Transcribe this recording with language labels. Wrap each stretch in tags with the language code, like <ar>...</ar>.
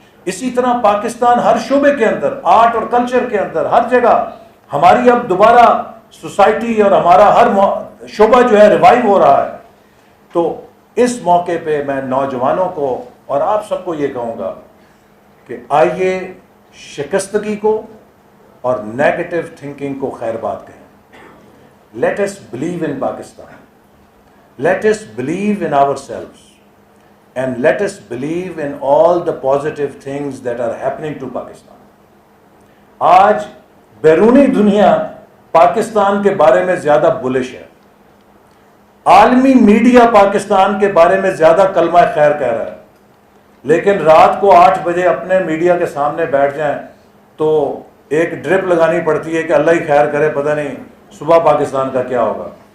<ur>اسی طرح پاکستان ہر شعبے کے اندر، آرٹ اور کلچر کے اندر، ہر جگہ ہماری اب دوبارہ سوسائٹی اور ہمارا ہر شعبہ جو ہے ریوائیو ہو رہا ہے. تو اس موقع پہ میں نوجوانوں کو اور آپ سب کو یہ کہوں گا کہ آئیے شکستگی کو اور نیگیٹو تھنکنگ کو خیر بات کہیں.</ur> <en>Let us believe in Pakistan, let us believe in ourselves, and let us believe in all the positive things that are happening to Pakistan.</en> <ur>آج بیرونی دنیا پاکستان کے بارے میں زیادہ بلش ہے. عالمی میڈیا پاکستان کے بارے میں زیادہ کلمہ خیر کہہ رہا ہے, لیکن رات کو 8 بجے اپنے میڈیا کے سامنے بیٹھ جائیں تو ایک ڈرپ لگانی پڑتی ہے کہ اللہ ہی خیر کرے, پتہ نہیں صبح پاکستان کا کیا ہوگا.</ur>